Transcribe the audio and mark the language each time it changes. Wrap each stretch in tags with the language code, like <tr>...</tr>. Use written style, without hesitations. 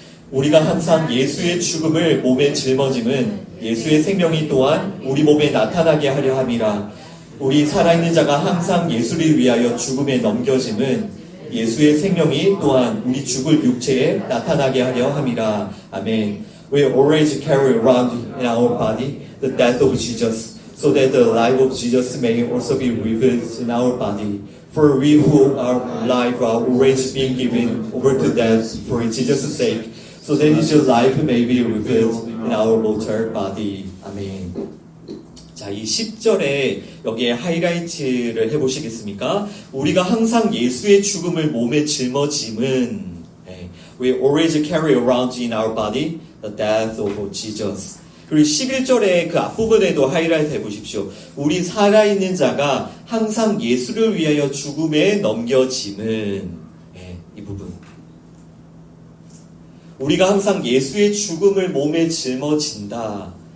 <ko>우리가 항상 예수의 죽음을 몸에 짊어짐은 예수의 생명이 또한 우리 몸에 나타나게 하려 함이라. 우리 살아있는 자가 항상 예수를 위하여 죽음에 넘겨짐은 예수의 생명이 또한 우리 죽을 육체에 나타나게 하려 함이라. 아멘.</ko> <en>We always carry around in our body the death of Jesus, so that the life of Jesus may also be revealed in our body. For we who are alive are always being given over to death for Jesus' sake, so that His life may be revealed in our mortal body.</en> <ko>아멘. 자, 이 10절에 여기에 하이라이트를 해보시겠습니까? 우리가 항상 예수의 죽음을 몸에 짊어짐은</ko> <en>We always carry around in our body the death of Jesus.</en> <ko>그리고 11절의 그 앞부분에도 하이라이트 해보십시오. 우리 살아있는 자가 항상 예수를 위하여 죽음에 넘겨짐은, 이 부분. 우리가 항상 예수의 죽음을 몸에 짊어진다.</ko>